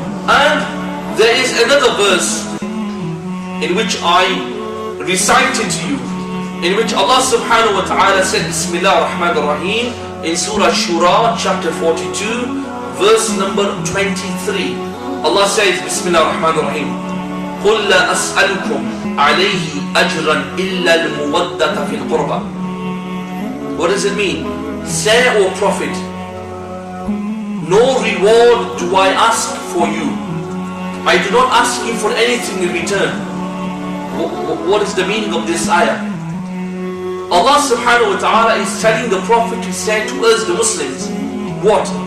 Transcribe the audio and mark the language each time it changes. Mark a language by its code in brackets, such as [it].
[en] And there is another verse in which I recited to you, in which Allah subhanahu wa ta'ala said, Bismillah ar-Rahman ar-Rahim, in Surah Shura, chapter 42, verse number 23. Allah says, [ar] Bismillah ar-Rahman ar-Rahim, قُلْ لَا أَسْأَلُكُمْ عَلَيْهِ أَجْرًا إِلَّا الْمُوَدَّةَ فِي الْقُرْبَى. [en] What does it mean? Say, O Prophet, no reward do I ask for you. I do not ask you for anything in return. What is the meaning of this ayah? Allah subhanahu wa ta'ala is telling the Prophet to say to us, the Muslims, what?